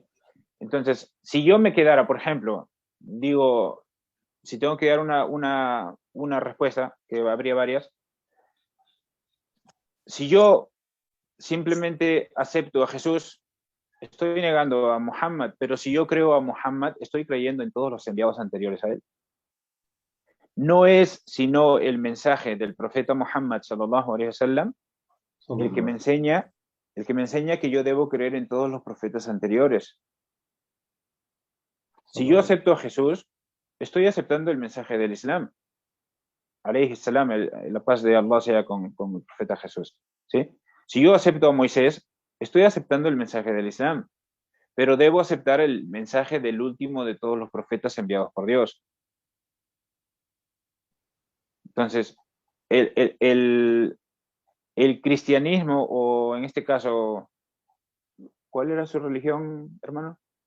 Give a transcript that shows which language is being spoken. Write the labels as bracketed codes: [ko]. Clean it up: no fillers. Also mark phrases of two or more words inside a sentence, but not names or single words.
[es] Entonces, si yo me quedara, por ejemplo, digo, si tengo que dar una respuesta, que habría varias, si yo simplemente acepto a Jesús, estoy negando a Muhammad, pero si yo creo a Muhammad, estoy creyendo en todos los enviados anteriores a él. No es sino el mensaje del profeta Muhammad [ar] صلى الله عليه وسلم [es] el que me [ar] Sallallahu. [es] enseña, el que me enseña que yo debo creer en todos los profetas anteriores. Si yo [ar] Sallallahu. [es] acepto a Jesús, estoy aceptando el mensaje del Islam. [ar] عليه السلام, [es] la paz de Allah sea con el profeta Jesús. ¿Sí? Si yo acepto a Moisés, estoy aceptando el mensaje del Islam, pero debo aceptar el mensaje del último de todos los profetas enviados por Dios. Entonces, el, el, el, el cristianismo, o en este caso, ¿cuál era su religión, hermano?